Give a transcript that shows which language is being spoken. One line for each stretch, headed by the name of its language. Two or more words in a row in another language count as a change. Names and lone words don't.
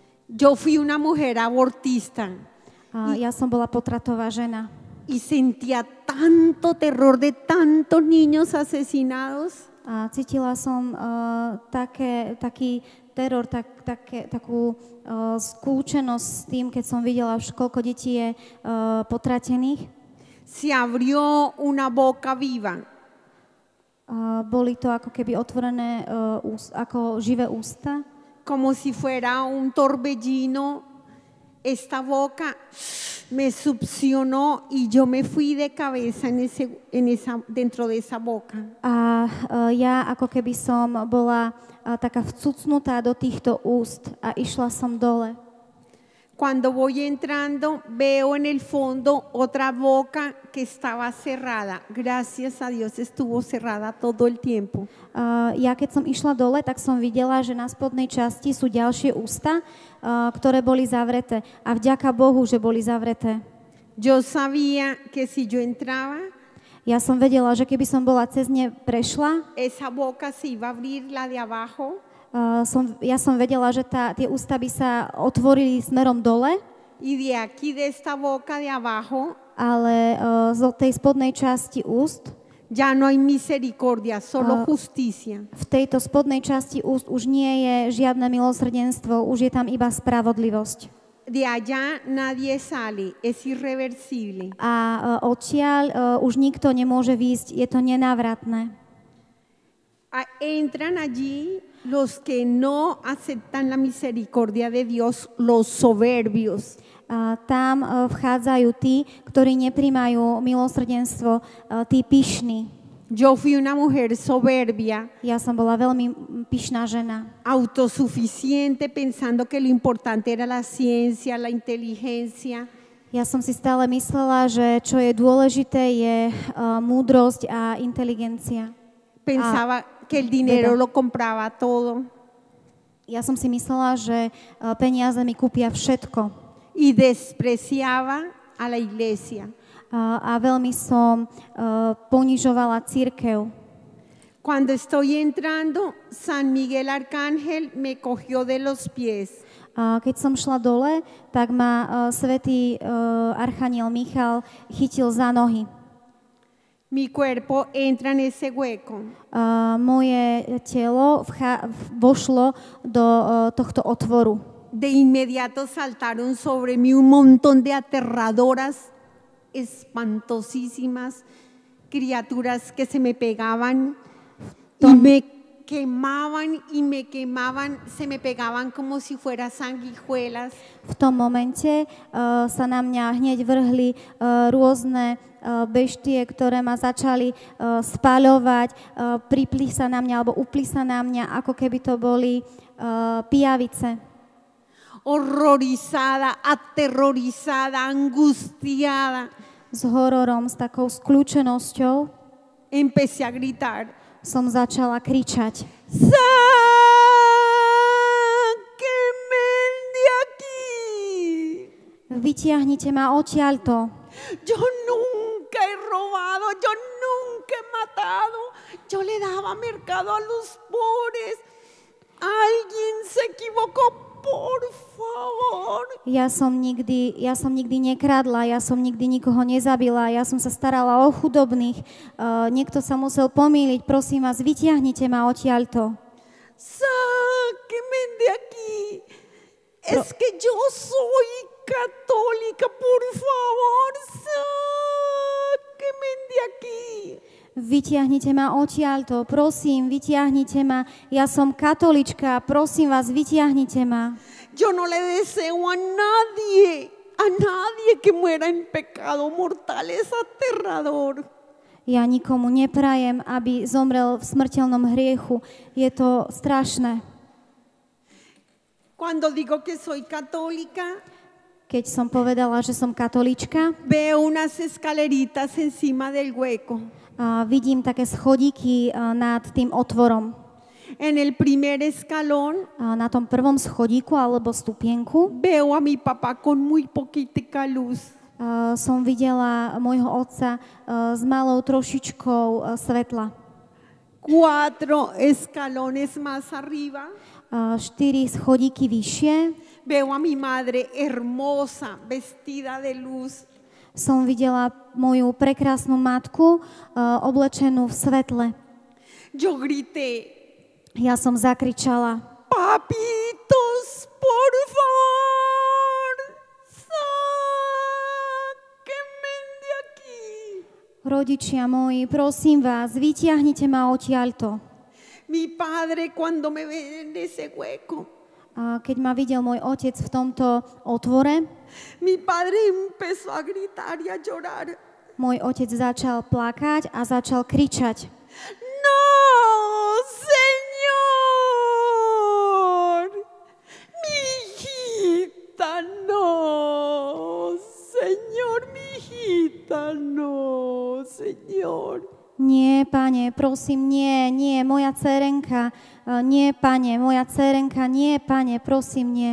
Spanish: Yo fui una mujer abortista
Slovak: Ja som bola potratová žena.
Spanish: y sentía tanto terror de tantos niños asesinados.
Slovak: A cítila som taký teror, takú skúčenosť s tým, keď som videla, koľko detí je potratených.
Spanish: Se abrió una boca viva.
Slovak: Boli to ako keby otvorené ako živé ústa.
Spanish: Como si fuera un torbellino, esta boca me succionó y yo me fui de cabeza dentro de esa boca.
Slovak: A ja ako keby som bola taká vcucnutá do týchto úst a išla som dole.
Spanish: Cuando voy entrando, veo en el fondo otra boca que estaba cerrada. Gracias a Dios estuvo cerrada todo el tiempo.
Slovak: Ja keď som išla dole, tak som videla, že na spodnej časti sú ďalšie ústa, ktoré boli zavreté. A vďaka Bohu, že boli zavreté.
Spanish: Yo sabía que si yo entraba,
Slovak: ja som vedela, že keby som bola cez ne prešla,
Spanish: esa boca se iba a abrir, la de abajo.
Slovak: Ja som vedela, že tie ústa by sa otvorili smerom dole.
Spanish: Y de aquí, de esta boca de abajo,
Slovak: ale z tej spodnej časti úst
Spanish: ya no hay misericordia, solo justicia.
Slovak: V tejto spodnej časti úst už nie je žiadne milosrdenstvo, už je tam iba spravodlivosť.
Spanish: De allá nadie sale, es irreversible.
Slovak: A odtiaľ už nikto nemôže výjsť, je to nenávratné.
Spanish: Entran allí los que no aceptan la misericordia de Dios, los soberbios.
Slovak: Tam vchádzajú tí, ktorí nepríjmajú milosrdenstvo, tí pyšní.
Spanish: Yo fui una mujer soberbia.
Slovak: Ja som bola veľmi pyšná žena.
Spanish: Autosuficiente, pensando que lo importante era la ciencia, la inteligencia.
Slovak: Ja som si stále myslela, že čo je dôležité je múdrosť a inteligencia.
Spanish: Pensaba que el dinero lo compraba todo.
Slovak: Ja som si myslela, že peniaze mi kúpia všetko.
Spanish: Y despreciaba a la iglesia.
Slovak: A veľmi som ponižovala cirkev.
Spanish: Cuando estoy entrando, San Miguel Arcángel me cogió de los pies.
Slovak: Keď som šla dole, tak ma svätý archaniel Michal chytil za nohy.
Spanish: Mi cuerpo entra en ese hueco.
Slovak: Moje telo vošlo do tohto otvoru.
Spanish: De inmediato saltaron sobre mí un montón de aterradoras, espantosísimas criaturas que se me pegaban y me quemaban, se me pegaban como si fueran sanguijuelas.
Slovak: V tom momente sa na mňa hneď vrhli rôzne beštie, ktoré ma začali spaľovať, pripli sa na mňa alebo upli sa na mňa, ako keby to boli pijavice.
Spanish: Horrorizada, aterrorizada, angustiada.
Slovak: S hororom, s takou skľúčenosťou
Spanish: empecé a gritar.
Slovak: Som začala kričať.
Spanish: Sáquenme de aquí.
Slovak: Vytiahnite ma odtiaľto.
Spanish: Yo nunca he robado, yo nunca he matado. Yo le daba mercado a los pobres. Alguien se equivocó. Por favor.
Slovak: Ja som nikdy nekradla, ja som nikdy nikoho nezabila, ja som sa starala o chudobných. Niekto sa musel pomýliť, prosím vás, vytiahnite ma odtiaľto.
Spanish: Sáquenme de aquí. Es que yo soy católica, por favor, sáquenme de aquí.
Slovak: Vytiahnite ma odtiaľto, prosím, vytiahnite ma. Ja som katolička, prosím vás, vytiahnite ma.
Spanish: Yo no le deseo a nadie que muera en pecado mortal, es aterrador.
Slovak: Ja nikomu neprajem, aby zomrel v smrteľnom hriechu. Je to strašné.
Spanish: Cuando digo que soy católica,
Slovak: keď som povedala, že som katolička,
Spanish: veo unas escaleritas encima del hueco.
Slovak: Vidím také schodíky nad tým otvorom.
Spanish: En el primer escalón,
Slovak: na tom prvom schodíku alebo stupienku,
Spanish: veo a mi papá con muy poquitica luz.
Slovak: Som videla môjho otca s malou trošičkou svetla.
Spanish: 4 escalones más arriba,
Slovak: 4 schodíky vyššie,
Spanish: veo a mi madre hermosa, vestida de luz.
Slovak: Som videla moju prekrásnu matku, oblečenú v svetle.
Spanish: Yo grité,
Slovak: Ja som zakričala:
Spanish: papitos, por favor, sáquenme de aquí.
Slovak: Rodičia moji, prosím vás, vytiahnite ma odtiaľto.
Spanish: Mi padre cuando me ve en ese hueco,
Slovak: A keď ma videl môj otec v tomto otvore,
Spanish: mi padre empezó a gritar y a llorar.
Slovak: môj otec začal plakať a začal kričať:
Spanish: No, señor, mi hijita, no, señor, mi hijita, no, señor.
Slovak: Nie, pane, prosím, nie, moja dcerenka, nie, pane, moja dcerenka, nie, pane, prosím, nie.